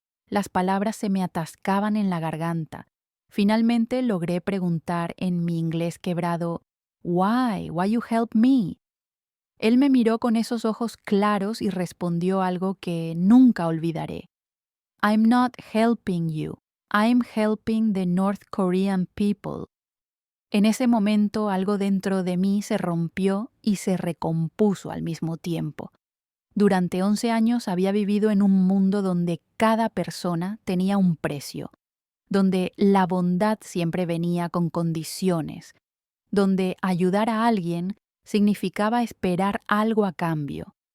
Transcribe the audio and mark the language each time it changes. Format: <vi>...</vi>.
<es>Las palabras se me atascaban en la garganta. Finalmente logré preguntar en mi inglés quebrado,</es> <en>Why you help me?</en> <es>Él me miró con esos ojos claros y respondió algo que nunca olvidaré.</es> <en>I'm not helping you. I'm helping the North Korean people.</en> <es>En ese momento algo dentro de mí se rompió y se recompuso al mismo tiempo. Durante 11 años había vivido en un mundo donde cada persona tenía un precio, donde la bondad siempre venía con condiciones, donde ayudar a alguien significaba esperar algo a cambio.</es>